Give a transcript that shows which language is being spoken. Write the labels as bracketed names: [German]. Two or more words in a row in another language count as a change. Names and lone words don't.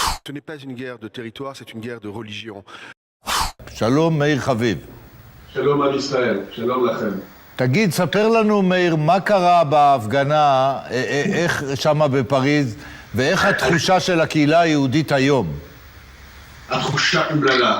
[French] Ce n'est pas une guerre de territoire, c'est une guerre de religion. [Hebrew] שלום, מאיר חביב. שלום עם ישראל, שלום לכם. תגיד, ספר לנו, מאיר, מה קרה בהפגנה, איך שמה בפריז, ואיך התחושה של הקהילה היהודית היום? התחושה אומללה.